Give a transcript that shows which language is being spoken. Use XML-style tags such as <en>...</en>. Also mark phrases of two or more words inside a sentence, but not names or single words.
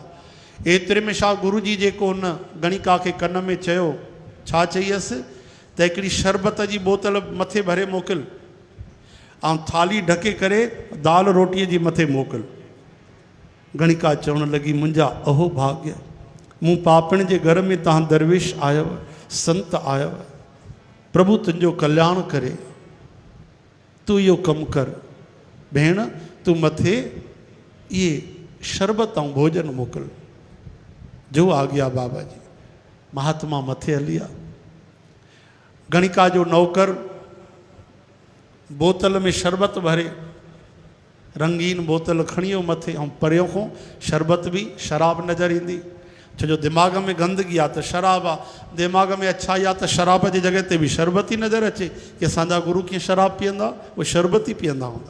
<sd>एतिरे में छा गुरु जी जेको हुन गणिका खे कन में चयो, छा चईअसि त हिकिड़ी शरबत जी बोतल मथे भरे मोकिल ऐं थाली ढके करे दाल रोटीअ जी मथे मोकिल। गणिका चवण लगी मुंहिंजा अहो भाग्य, मूं पापण जे घर में तव्हां दरवेश आयव, संत आयव, प्रभु तुंहिंजो कल्याण करे, तू इहो कमु कर। भेण तू मथे ये शरबत ऐं भोजन मोकिल।</sd> <hi>जो आ गया</hi> <sd>बाबा जी। महात्मा मथे हलिया। गणिका जो नौकर बोतल में शरबत भरे, रंगीन बोतल खणी वियो मथे, ऐं परियों खां शरबत बि शराब नज़र ईंदी। छो जो दिमाग़ में गंदगी आहे त शराब आहे, दिमाग़ में अच्छाई आहे त शराब जी जॻह ते बि शरबत ई नज़र अचे कि असांजा गुरु कीअं शराब पीअंदा, उहे शरबत ई पीअंदा हूंदा।</sd>